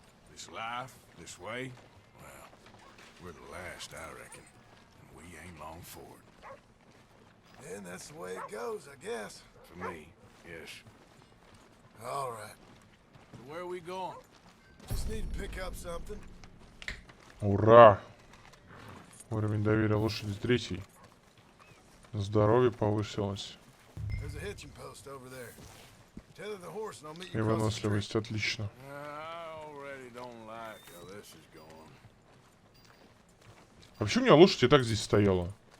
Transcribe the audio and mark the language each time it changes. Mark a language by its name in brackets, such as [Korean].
[English] This life, this way, well, we're the last, I reckon. And we ain't long for it. And that's the way it goes, I guess. For me, yes. All right. So where are we going? Just need to pick up something. [Russian] Ура! Уровень доверия лошади 3. Здоровье повысилось. [English] There's a hitching post over there. Tether the horse and I'll meet [Russian] И [English] you across the street. [Russian] выносливость, отлично. [English] I already don't like how this is going. [Russian] А почему у меня лошадь и так здесь стояла?